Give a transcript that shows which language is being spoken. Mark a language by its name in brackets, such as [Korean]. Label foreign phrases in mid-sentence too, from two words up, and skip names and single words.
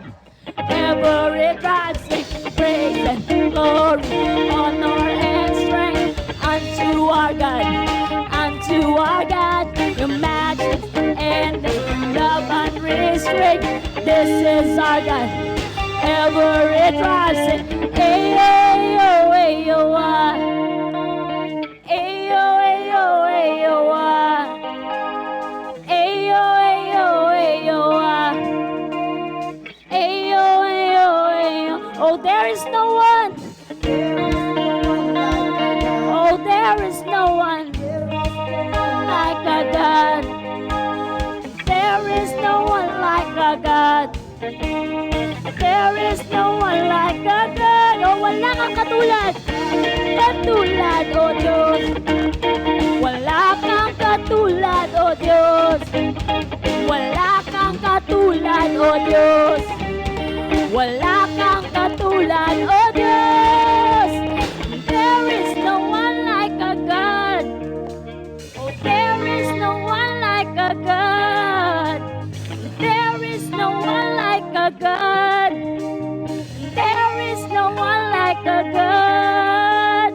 [English] Every tribe sing, praise and glory, honor and strength unto our God. Unto our God, your matchless, endless, love unrestrained. This is our God. Every tribe sing, ayo, ayo, ayo, ah. Ayo, ayo, ayo, ah. Ayo, ayo, ayo, ah. Ayo, ayo, ayo. Oh, there is no one. Oh, there is no one like our God. There is no one like our God. There is no one like a God. [Filipino] Oh, wala kang katulad. Katulad, oh Diyos. Wala kang katulad, oh Diyos. Wala kang katulad, oh Diyos. Wala kang katulad, oh Diyos. [English] There is no one like a God. Oh, there is no one like a God. There is no one like a God. There is no one like a God.